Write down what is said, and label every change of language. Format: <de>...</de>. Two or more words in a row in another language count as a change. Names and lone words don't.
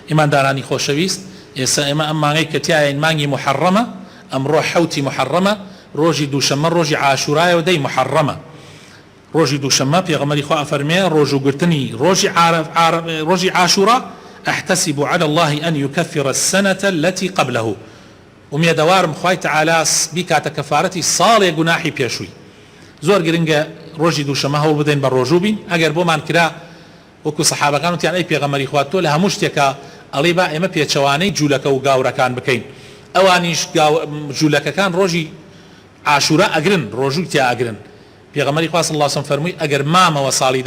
<ckb>ئیماندارانی خۆشەویست ئێستا ئێمە ئەم مانگەی کە تایە مانگی محەڕەمە ئەمڕۆ حەوتی محەڕەمە ڕۆژی دووشەممە ڕۆژی عاشورایەوە دەی محەڕەمە ڕۆژی دووشەممە پێغەمبەری خوا ئەفەرمێ ڕۆژوگرتنی ڕۆژی عاشورا</ckb> <ar>أحتسب على الله أن يكفر السنة التي قبله</ar> <ckb>ومێدەوارم خوای تەعالا بیکاتە کەفارەتی ساڵێ گوناحی پێشووی زۆر گرنگە ڕۆژی دووشەممە هەوڵ بدەین بە ڕۆژوو بین ئەگەر بۆمان کرا وەکو سەحابەکان وتیان ئەی پێغەمبەری خوا تۆ لە هەموو شتێکە ئەڵێ با ئێمە پێچەوانەی جوولەکە و گاورەکان بکەین ئەوانیش جوولەکەکان ڕۆژی عاشورا ئەگرن ڕۆژوو تیا ئەگرن پێغەمبەری خوا</ckb> <ar>صلی الله علیه و سلم</ar> <ckb>فەرمووی ئەگەر مامەوە ساڵی</ckb>